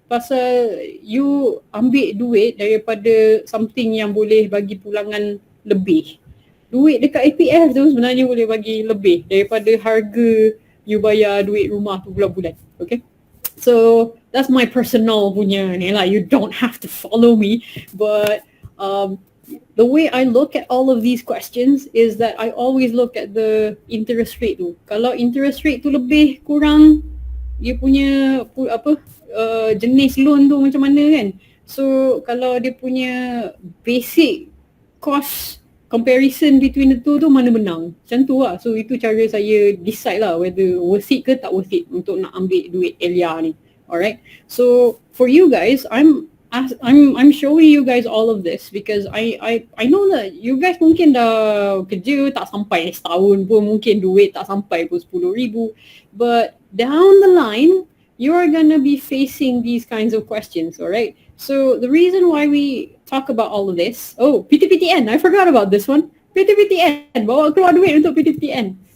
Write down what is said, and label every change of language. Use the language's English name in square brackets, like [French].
[Malay] Pasal you ambil duit daripada something yang boleh bagi pulangan lebih. Duit dekat EPF tu sebenarnya boleh bagi lebih daripada harga you bayar duit rumah tu bulan-bulan. [English] Okay? So that's my personal [Malay] punya ni lah. [English] You don't have to follow me, but the way I look at all of these questions is that I always look at the interest rate tu. [Malay] Kalau interest rate tu lebih kurang, dia punya jenis loan tu macam mana kan. So kalau dia punya [English] basic cost comparison between the two [Malay] tu mana menang, macam tu lah. So itu cara saya decide lah [English] whether worth it [Malay] ke tak worth it untuk nak ambil duit ELya ni. [English] Alright, so for you guys, I'm showing you guys all of this because I know that you guys [Malay] mungkin dah kerja tak sampai setahun pun, mungkin duit tak sampai pun 10,000, [English] but down the line you are gonna be facing these kinds of questions, alright? So the reason why we talk about all of this, PTPTN, I forgot about this one. [Malay] PTPTN, bawa keluar duit untuk PTPTN.